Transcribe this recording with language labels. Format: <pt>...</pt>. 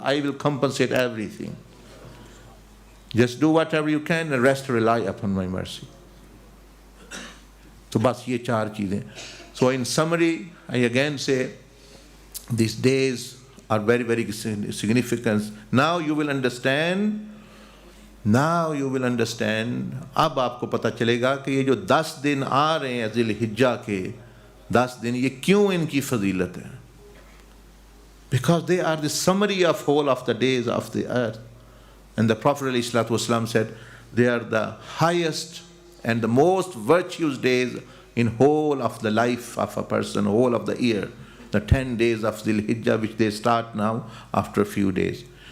<en>I will compensate everything. Just do whatever you can and rest rely upon my mercy. So,</en> <hi>bas ye 4 cheezein.</hi> <en>So, in summary, I again say, these days are very, very significant. Now you will understand. Now you will understand.</en> <hi>अब आपको पता चलेगा कि ये जो 10 दिन आ रहे हैं ज़िल-हिज्जा के 10 दिन, ये क्यों इनकी फजीलत है?</hi> <en>Because they are the summary of whole of the days of the earth. And the Prophet ﷺ said, they are the highest and the most virtuous days in whole of the life of a person, whole of the year. The 10 days of Dhul-Hijjah, which they start now after a few days.</en>